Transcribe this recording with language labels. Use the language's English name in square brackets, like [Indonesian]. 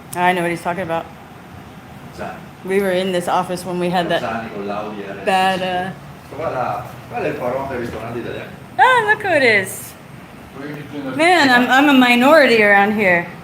[English] I know what he's talking about. Zani. We were in this office when we had that [Italian] Zani con l'Audi RS. [English] bad. [Italian] Guarda il parone dei ristoranti italiani. [English] Oh, look who it is! Man, I'm a minority around here.